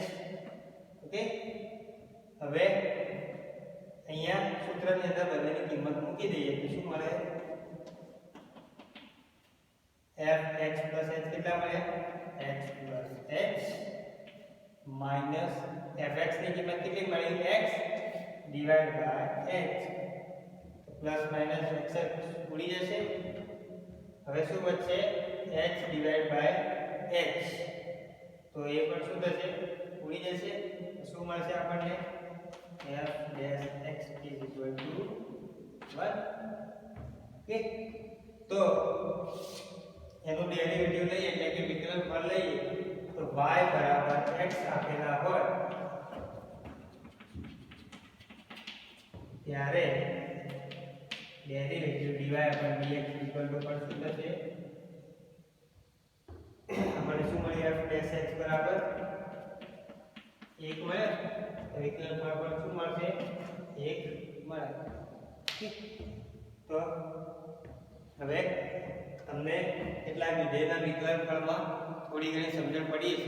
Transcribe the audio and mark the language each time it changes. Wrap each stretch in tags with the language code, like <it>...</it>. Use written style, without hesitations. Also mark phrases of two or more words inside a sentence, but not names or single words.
<gu>ઓકે, હવે અહીંયા સૂત્રની અંદર બંનેની કિંમત મૂકી દઈએ તો શું મળે</gu> <en>fx plus h</en> <gu>કેટલા મળે</gu> <en>x plus h minus fx</en> <gu>ની કિંમત કેટલી મળી</gu> <en>x divided by h. plus minus</en> <gu>x ઉડી જશે. હવે શું બચશે</gu> <en>h divided by h.</en> <gu>તો એ પણ શું થશે ઉડી જશે. શું મળશે આપણને</gu> <en>f dash x is equal to 1.</en> <gu>ઓકે, તો એનું ડેરિવેટિવ લઈએ એટલે કે વિકલન ફળ લઈએ તો y બરાબર x આપેલા હોય ત્યારે ડેરિવેટિવ</gu> <en>dy upon dx equal to</en> <gu>પણ શું થશે આપણે શું મળી</gu> <en>f dash x</en> <gu>બરાબર 1 મળે. વિકલન ફળ પર શું મળશે 1 મળે. તો હવે તમને કેટલાક વિધેયના વિકલન ફળમાં થોડી ઘણી સમજણ પડી છે.</gu>